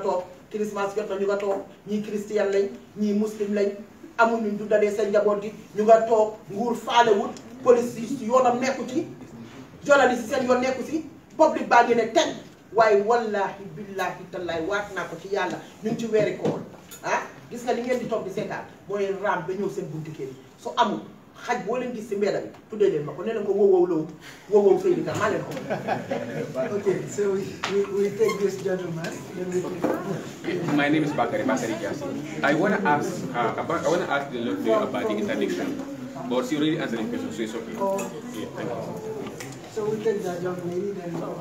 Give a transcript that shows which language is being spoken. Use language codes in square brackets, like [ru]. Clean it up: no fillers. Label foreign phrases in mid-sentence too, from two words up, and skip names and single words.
[wo] toog Christmas jot na ñu nga toog ñii christian lañ ñii muslim lañ amul ñu dundalee seen njaboot gi ñu nga toog nguur faalewut police yi yoonam nekku ci journaliste yi seen yoon nekku si public baa ngi ne teg waaye [ar] wallahi billahi tallahi [wo] waat naa ko ci yàlla ñu ngi ci weeri koor gis nga li ngeen di toog di seetaan mooy raam ba ñëw seen buntu kër yi su amul xaj boo leen gis si mbedda bi tuddee leen ma ko nee leen ko wow Seydou maa leen ko. [en] Okay, so we take this gentleman. My name is 𝒘𝒄𝒄𝒆𝒔. I want to ask the lady about the interdiction, but she already answered the question, so it's okay. Yeah, thank you. So we take that young lady then.